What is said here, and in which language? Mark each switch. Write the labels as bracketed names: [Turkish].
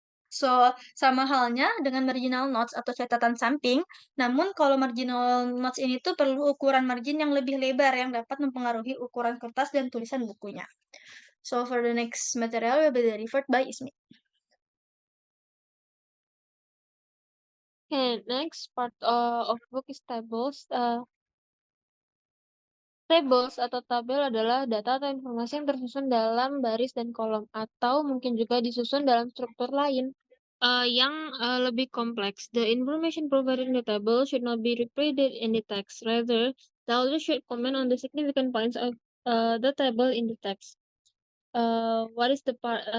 [Indonesian] So, sama halnya dengan marginal notes atau catatan samping, namun kalau marginal notes ini tuh perlu ukuran margin yang lebih lebar yang dapat mempengaruhi ukuran kertas dan tulisan bukunya. [English] So, for the next material will be delivered by Ismi. Okay, next part of book is tables. [Indonesian] Tables atau tabel adalah data atau informasi yang tersusun dalam baris dan kolom, atau mungkin juga disusun dalam struktur lain yang lebih kompleks. [English] The information provided in the table should not be repeated in the text. Rather, the author should comment on the significant points of the table in the text. What is the part?